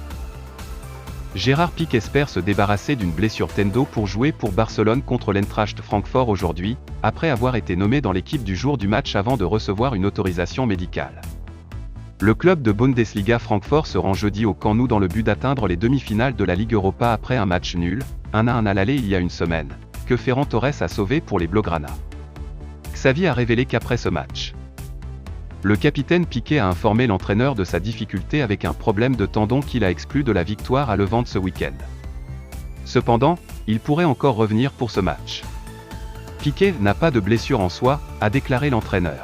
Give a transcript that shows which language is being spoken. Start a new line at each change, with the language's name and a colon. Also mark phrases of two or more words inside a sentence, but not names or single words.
French: Gérard Pique espère se débarrasser d'une blessure tendo pour jouer pour Barcelone contre l'Eintracht Francfort aujourd'hui, après avoir été nommé dans l'équipe du jour du match avant de recevoir une autorisation médicale. Le club de Bundesliga Francfort se rend jeudi au Camp Nou dans le but d'atteindre les demi-finales de la Ligue Europa après un match nul, 1-1 à l'aller il y a une semaine, que Ferran Torres a sauvé pour les Blaugrana. Xavi a révélé qu'après ce match, le capitaine Piqué a informé l'entraîneur de sa difficulté avec un problème de tendon qu'il a exclu de la victoire à Levante ce week-end. Cependant, il pourrait encore revenir pour ce match. Piqué n'a pas de blessure en soi, a déclaré l'entraîneur.